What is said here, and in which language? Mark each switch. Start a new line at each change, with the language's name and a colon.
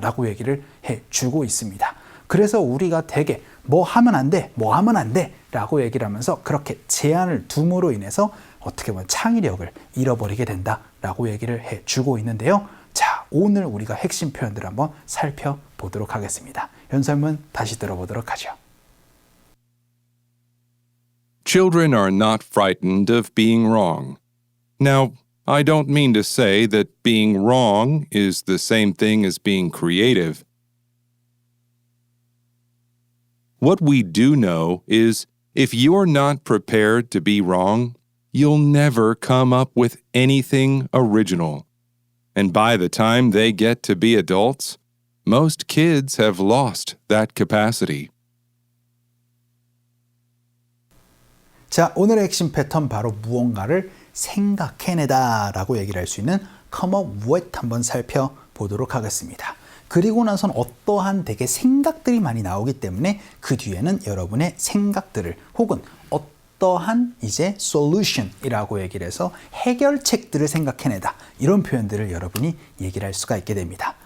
Korean: 라고 얘기를 해주고 있습니다. 그래서 우리가 되게 뭐 하면 안 돼, 뭐 하면 안 돼 라고 얘기를 하면서 그렇게 제한을 둠으로 인해서 어떻게 보면 창의력을 잃어버리게 된다라고 얘기를 해주고 있는데요. 자, 오늘 우리가 핵심 표현들을 한번 살펴보도록 하겠습니다. 연설문 다시 들어보도록 하죠.
English: Children are not frightened of being wrong. Now, I don't mean to say that being wrong is the same thing as being creative. What we do know is if you're not prepared to be wrong, you'll never come up with anything original. And by the time they get to be adults, most kids have lost that capacity.
Korean: 자, 오늘의 핵심 패턴 바로 무언가를 생각해내다 라고 얘기를 할 수 있는
English: come up with
Korean: 한번 살펴보도록 하겠습니다. 그리고 나선 어떠한 되게 생각들이 많이 나오기 때문에 그 뒤에는 여러분의 생각들을 혹은 어떠한 이제 solution이라고 얘기를 해서 해결책들을 생각해내다 이런 표현들을 여러분이 얘기를 할 수가 있게 됩니다.